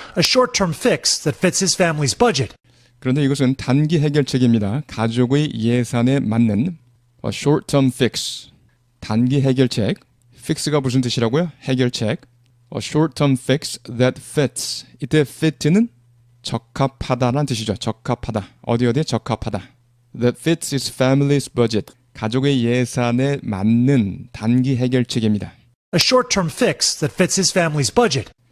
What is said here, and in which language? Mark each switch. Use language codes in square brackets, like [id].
[en] A short-term fix that fits his family's budget. [ko] 그런데 이것은 단기 해결책입니다. 가족의 예산에 맞는 [en] a short-term fix. [ko] 단기 해결책. fix가 무슨 뜻이라고요? 해결책. [en] A short-term fix that fits. [ko] 이때 fit는 적합하다라는 뜻이죠. 적합하다. 어디에 적합하다. [en] That fits his family's budget. [ko] 가족의 예산에 맞는 단기 해결책입니다. [en] A short-term fix that fits his family's budget.